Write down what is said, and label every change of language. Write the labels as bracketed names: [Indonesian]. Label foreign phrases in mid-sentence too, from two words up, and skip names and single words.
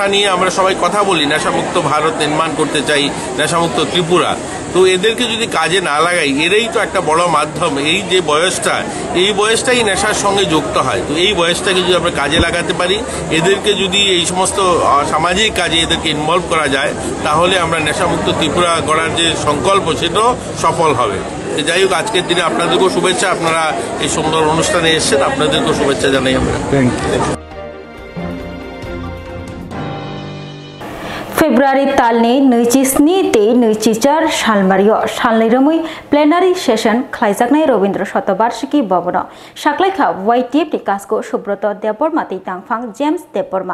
[Bangla] নিয়ে আমরা সবাই কথা বলি নেশামুক্ত ভারত নির্মাণ করতে চাই নেশামুক্ত ত্রিপুরা তো এদেরকে যদি কাজে না লাগাই এরাই তো একটা বড় মাধ্যম এই যে বয়সটা এই বয়সটাই নেশার সঙ্গে যুক্ত হয় তো এই বয়সটাকে যদি আমরা কাজে লাগাতে পারি এদেরকে যদি এই সমস্ত সামাজিক কাজে এদেরকে ইনভলভ করা যায় তাহলে আমরা নেশামুক্ত ত্রিপুরা গড়ার যে সংকল্প সেটাও সফল হবে যাই হোক আজকের দিনে আপনাদেরকেও শুভেচ্ছা আপনারা এই সুন্দর অনুষ্ঠানে এসেছেন আপনাদেরকেও শুভেচ্ছা জানাই আমরা [Kok Borok] फेब्रुवारी तालनि 27 ते 24 सालमारियो सालनैरोमै प्लेनारि सेसन खालायजानाय रवीन्द्र शतबार्षिकी भवन साख्लायखा वाइटिएफ नि कासको सुब्रत देबबर्मा तांफां जेम्स देबबर्मा